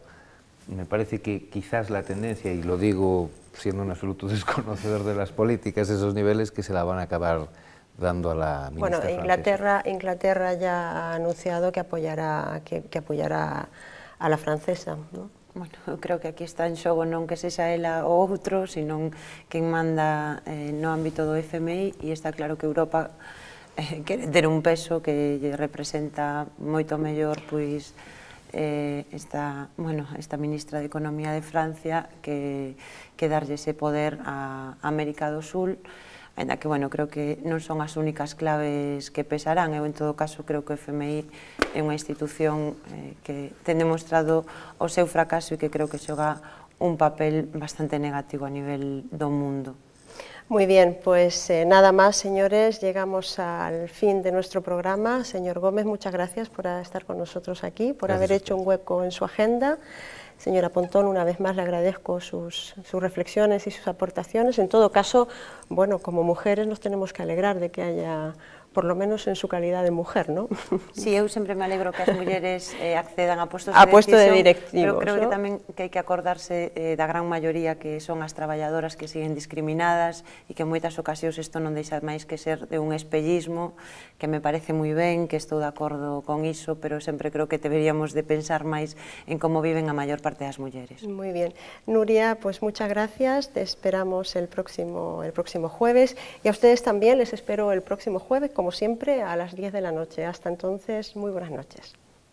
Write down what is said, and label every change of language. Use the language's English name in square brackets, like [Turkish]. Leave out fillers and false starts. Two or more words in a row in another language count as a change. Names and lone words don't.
[Spanish] Me parece que quizás la tendencia, y lo digo siendo un absoluto desconocedor de las políticas, esos niveles que se la van a acabar dando a la ministra francesa. Inglaterra ya ha anunciado que apoyará a la francesa, ¿no? [Galician] Bueno, eu creo que aquí está en xogo non que sexa ela ou outro, sino quen manda no ámbito do FMI, e está claro que Europa quere ter un peso que lle representa moito mellor pois esta ministra de Economía de Francia que darlle ese poder a América do Sul, ainda que, bueno, creo que non son as únicas claves que pesarán. Eu, en todo caso, creo que o FMI é unha institución que ten demostrado o seu fracaso e que creo que xoga un papel bastante negativo a nivel do mundo. [Spanish] Muy bien, pues nada más, señores, llegamos al fin de nuestro programa. Señor Gómez, muchas gracias por estar con nosotros aquí, por haber hecho un hueco en su agenda. Señora Pontón, una vez más le agradezco sus reflexiones y sus aportaciones. En todo caso, bueno, como mujeres nos tenemos que alegrar de que haya, por lo menos en su calidad de mujer, ¿no? [Galician] Sí, eu sempre me alegro que as mulleres accedan a postos de pero directivos, creo ¿no? que tamén que hai que acordarse da gran maioría que son as traballadoras que siguen discriminadas e que en moitas ocasións isto non deixa máis que ser de un espellismo, que me parece moi ben, que estou de acordo con iso, pero sempre creo que deberíamos de pensar máis en como viven a maior parte das mulleres. [Spanish] Muy bien. Nuria, pues muchas gracias, te esperamos el próximo jueves, y a ustedes también les espero el próximo jueves, como siempre, a las 10 de la noche. Hasta entonces, muy buenas noches.